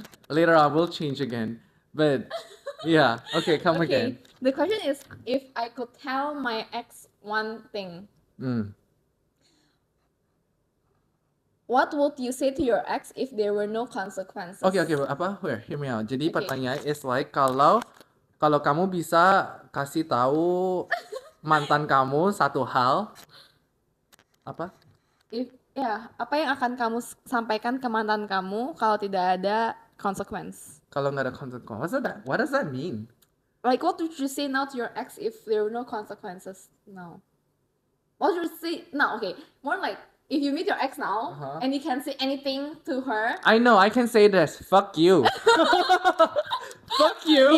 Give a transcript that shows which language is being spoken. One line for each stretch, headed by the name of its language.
English: Later on we'll change again. But yeah, okay, come again. The question is if I could tell my ex one thing. Mm. What would you say to your ex if there were no consequences?
Indonesian: Oke, apa?
English: Hear me out.
Indonesian: Jadi Oke. pertanyaan
English: is like
Indonesian: kalau kamu bisa kasih tahu mantan kamu satu hal apa? Apa yang akan kamu sampaikan ke mantan kamu kalau tidak ada consequence? Kalau nggak ada konsekuensi.
English: What does that mean? Like, what would you say now to your ex if there were no consequences? No. What would you say? No, okay. More like, if you meet your ex now and you can say anything to her. I know, I can say this. Fuck you. Fuck you.